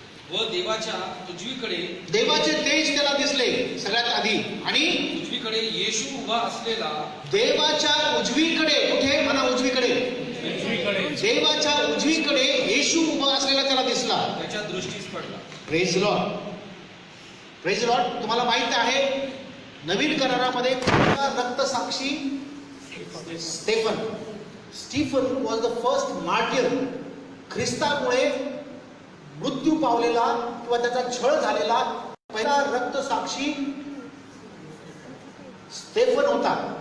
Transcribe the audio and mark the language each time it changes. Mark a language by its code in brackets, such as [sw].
[mr] व देवाच्या उजवीकडे देवाचे तेज त्याला दिसले सगळ्यात आधी. आणि उजवीकडे येशू उभा असलेला देवाच्या उजवीकडे, कुठे म्हणा उजवीकडे, देवाच्या उजवीकडे येशू उभा असलेला त्याला दिसला. त्याच्या दृष्टीस पडला. [en] Praise lord, praise lord. [mr] तुम्हाला माहित आहे नवीन करारामध्ये रक्तसाक्षी Stephen. [en] Stephen was the first martyr. [mr] ख्रिस्तामुळे मृत्यू पावलेला किंवा त्याचा छळ झालेला पहिला रक्तसाक्षी स्टेफन होता.